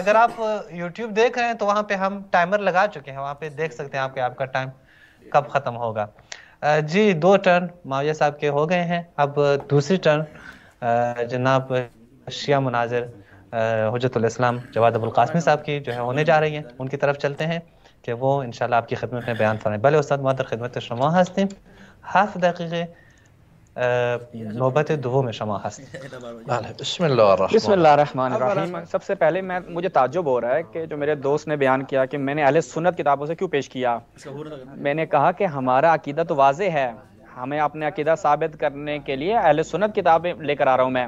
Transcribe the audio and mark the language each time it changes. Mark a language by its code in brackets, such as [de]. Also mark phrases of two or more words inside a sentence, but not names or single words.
[ur] اگر آپ یوٹیوب دیکھ رہے ہیں تو وہاں پہ ہم ٹائمر لگا چکے ہیں, وہاں پہ دیکھ سکتے ہیں آپ کا ٹائم کب ختم ہوگا. جی 2 ٹرن معاویہ صاحب کے ہو گئے ہیں. اب دوسری ٹرن جناب شیعہ مناظر حجت الاسلام جواد ابوالقاسمی صاحب کی جو ہے ہونے جا رہی ہیں. ان کی طرف چلتے ہیں کہ وہ انشاءاللہ آپ کی خدمت میں بیان فرمائیں. [fa] بله استاد ما در خدمت شما هستیم. 7 دقیقه نوبت دوم شما هست. [ar] بسم اللہ الرحمن الرحیم. [ur] سب سے پہلے مجھے تعجب ہو رہا ہے کہ جو میرے دوست نے بیان کیا کہ میں نے اہل سنت کتابوں سے کیوں پیش کیا. میں نے کہا کہ ہمارا عقیدہ تو واضح ہے, ہمیں اپنے عقیدہ ثابت کرنے کے لیے اہل سنت کتابیں لے کر آ رہا ہوں میں.